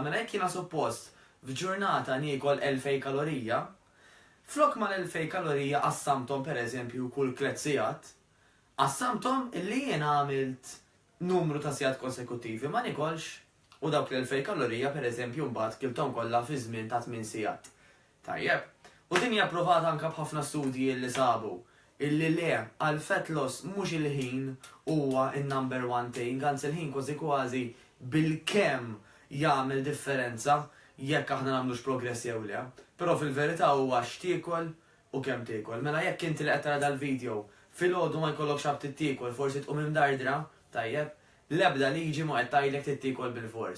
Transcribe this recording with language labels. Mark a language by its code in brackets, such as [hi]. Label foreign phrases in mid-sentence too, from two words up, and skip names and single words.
[mt] Mela jekk jiena suppost f'ġurnata niekol 2000 kalorija, flok mal-2000 kalorija qassamthom pereżempju kull 3 sigħat, qassamthom illi jiena għamilt numru ta' sigħat konsekuttivi ma nikolx u dawk l-2000 kalorija pereżempju mbagħad kilthom kollha fi żmien ta' 8 sigħat. Tajjeb, u din hija approvata anke b'ħafna studji li sabu illi le għal [en] fat loss [mt] mhux il-ħin huwa in- [en] number one thing, [mt] anzi il-ħin kważi bil-kemm jagħmel differenza jekk aħna nagħmlux progress jew le. Però fil-verità huwa x'tiekol u kemm tiekol. Mela jekk inti li qed tara dal-video filgħodu ma jkollokx ħabt tiekol, forsi tqum imdardra, tajjeb, l-ebda liġi ma qed tgħidlek tiekol bil-fors.